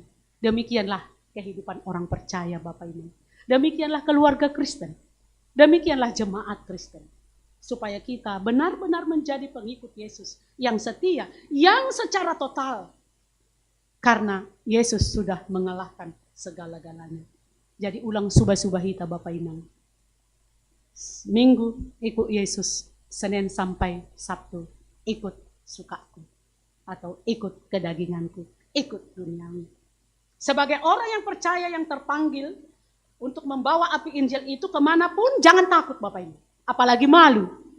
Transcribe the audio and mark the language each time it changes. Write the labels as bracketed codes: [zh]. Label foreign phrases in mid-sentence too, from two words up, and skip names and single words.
[id] Demikianlah kehidupan orang percaya Bapak Ibu. Demikianlah keluarga Kristen. Demikianlah jemaat Kristen. Supaya kita benar-benar menjadi pengikut Yesus yang setia, yang secara total. Karena Yesus sudah mengalahkan segala-galanya. Jadi ulang subah-subahita Bapak Inang. Minggu ikut Yesus, Senin sampai Sabtu ikut sukaku. Atau ikut kedaginganku, ikut duniawi. Sebagai orang yang percaya, yang terpanggil untuk membawa api Injil itu kemanapun, jangan takut Bapak Ibu. Apalagi malu.